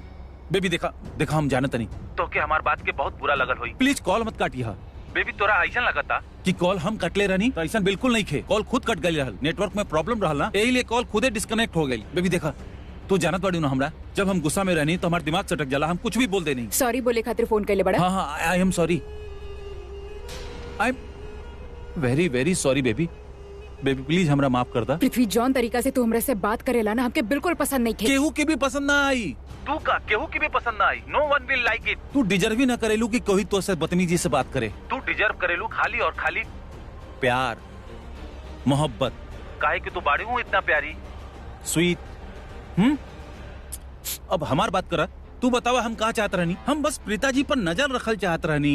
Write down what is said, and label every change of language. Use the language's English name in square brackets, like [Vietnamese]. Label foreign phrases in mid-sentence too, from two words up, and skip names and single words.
[Bhojpuri] बेबी देखा देखा, हम जानत नहीं तो के हमार बात के बहुत बुरा लगल होई, प्लीज कॉल मत काटिया। बेबी तोरा ऐसा लगता कि कॉल हम कटले रहनी, तो ऐसा बिल्कुल नहीं खे, कॉल खुद कट गई रहल, नेटवर्क में प्रॉब्लम रहल ना, यही लिए कॉल खुदे डिस्कनेक्ट हो गई। बेबी देखा, तू जानत बाड़ी ना, हमरा जब हम गुस्सा में रहनी तो हमारा दिमाग चटक जाला, हम कुछ भी बोल दे नहीं। सॉरी बोले खातिर फोन कर ले बड़ा। हाँ हाँ, [English] I am sorry, I am very very sorry baby. [Bhojpuri] बेबी प्लीज हमरा माफ कर दा। पृथ्वी जौन तरीका से तू हमरे से बात करेला ना, हमके बिल्कुल पसंद नहीं खे। केहू की भी पसंद ना आई, तू का केहू की भी पसंद ना आई, [English] no one will like it. [Bhojpuri] तू डिजर्व ही ना करेलू कि कोई तो से बदतमीजी से बात करे, तू डिजर्व करेलू खाली और खाली प्यार, मोहब्बत। काहे कि तू बाड़ी हूँ इतना प्यारी, स्वीट। अब हमार बात करा, तू बतावा हम कहा चाहत रहनी? हम बस प्रीता जी पर नजर रखल चाहत रहनी।